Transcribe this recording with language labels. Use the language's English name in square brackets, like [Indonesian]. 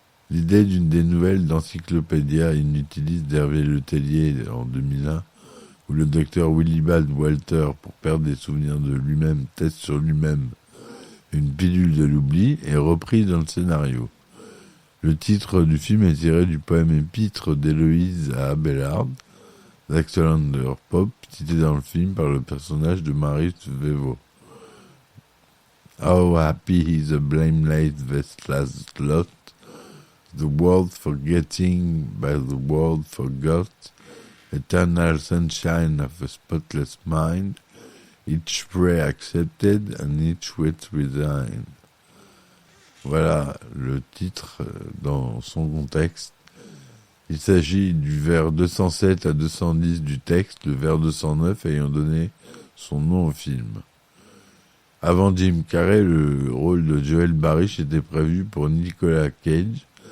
[French] L'idée d'une des nouvelles d'Encyclopédia Inutilis d'Hervé Letellier en 2001, où le docteur Willibald Walter, pour perdre des souvenirs de lui-même, teste sur lui-même une pilule de l'oubli, est reprise dans le scénario. Le titre du film est tiré du poème épître d'Héloïse à Abélard, d'Axelander Pope, cité dans le film par le personnage de Marius Vevo. [English] How happy is the blameless vestless lot, the world forgetting by the world forgot, eternal sunshine of a spotless mind, each prayer accepted and each wish resigned. [French] Voilà le titre dans son contexte. Il s'agit du vers 207 à 210 du texte, le vers 209 ayant donné son nom au film. Avant Jim Carrey, le rôle de Joel Barish était prévu pour Nicolas Cage.